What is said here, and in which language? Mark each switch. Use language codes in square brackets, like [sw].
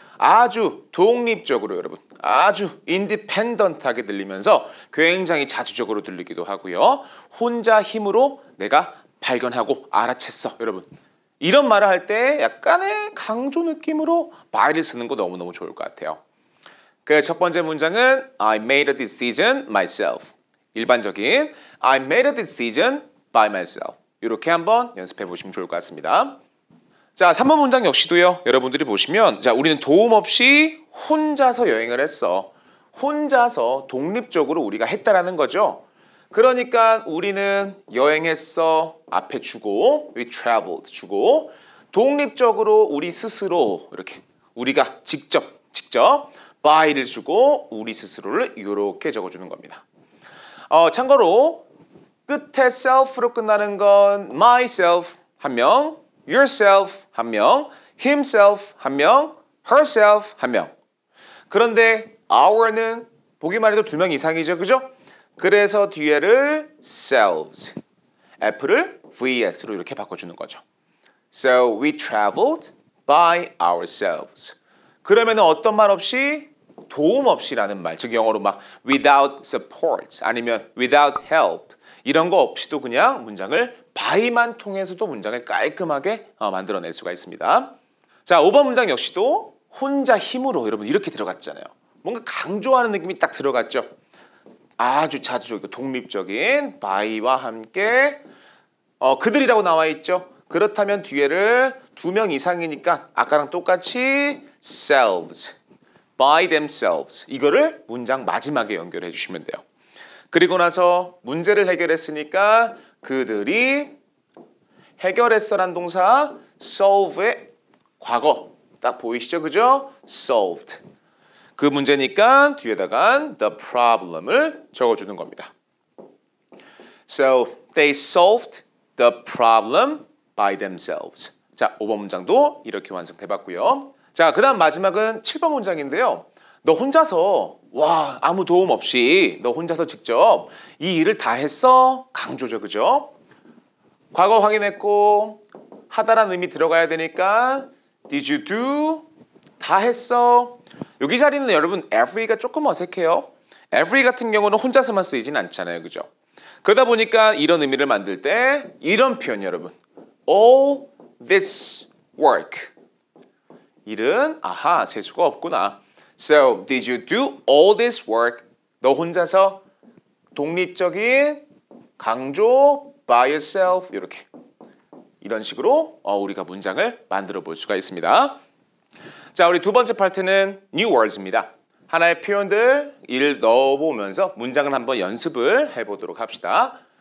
[ko] 아주 독립적으로 여러분 아주 independent하게 들리면서 굉장히 자주적으로 들리기도 하고요. 혼자 힘으로 내가 발견하고 알아챘어 여러분. 이런 말을 할 때 약간의 강조 느낌으로 by를 쓰는 거 너무너무 좋을 것 같아요. 그래서 첫 번째 문장은 [en] I made a decision myself. [ko] 일반적인 [en] I made a decision by myself. [ko] 이렇게 한번 연습해 보시면 좋을 것 같습니다. 자, 3번 문장 역시도요. 여러분들이 보시면 자, 우리는 도움 없이 혼자서 여행을 했어. 혼자서 독립적으로 우리가 했다라는 거죠. 그러니까 우리는 여행했어. 앞에 주고 [en] we traveled [ko] 주고 독립적으로 우리 스스로 이렇게 우리가 직접 by를 주고 우리 스스로를 이렇게 적어주는 겁니다. 참고로 끝에 self로 끝나는 건 myself 한 명, yourself 한 명, himself 한 명, herself 한 명. 그런데 our는 보기만 해도 2명 이상이죠. 그죠? 그래서 뒤에를 selves, F를 VS로 이렇게 바꿔주는 거죠. [en] So we traveled by ourselves. [ko] 그러면 어떤 말 없이 도움 없이라는 말, 즉 영어로 막 [en] without support [ko] 아니면 [en] without help [ko] 이런 거 없이도 그냥 문장을 by만 통해서도 문장을 깔끔하게 만들어낼 수가 있습니다. 자, 5번 문장 역시도 혼자 힘으로 여러분 이렇게 들어갔잖아요. 뭔가 강조하는 느낌이 딱 들어갔죠. 아주 자주적이고 독립적인 by와 함께 그들이라고 나와 있죠. 그렇다면 뒤에를 2명 이상이니까 아까랑 똑같이 selves, [en] by themselves [ko] 이거를 문장 마지막에 연결해 주시면 돼요. 그리고 나서 문제를 해결했으니까 그들이 해결했어란 동사 solve의 과거 딱 보이시죠? 그죠? solved. 그 문제니까 뒤에다가 [en] the problem [ko] 을 적어주는 겁니다. [en] So they solved the problem by themselves. [ko] 자, 5번 문장도 이렇게 완성해봤고요. 자, 그 다음 마지막은 7번 문장인데요. 너 혼자서 아무 도움 없이 너 혼자서 직접 이 일을 다 했어? 강조죠. 그죠? 과거 확인했고 하다란 의미 들어가야 되니까 [en] Did you do? [ko] 다 했어? 여기 자리는 여러분 every가 조금 어색해요. every 같은 경우는 혼자서만 쓰이진 않잖아요. 그죠? 그러다 보니까 이런 의미를 만들 때 이런 표현 여러분 [en] all this work [ko] 일은 아하 재수가 없구나. [en] So did you do all this work? [ko] 너 혼자서 독립적인 강조 [en] by yourself [ko] 이렇게 이런 식으로 우리가 문장을 만들어 볼 수가 있습니다. 자, 우리 두 번째 파트는 new words입니다. 하나의 표현들 넣어보면서 문장을 한번 연습을 해보도록 합시다.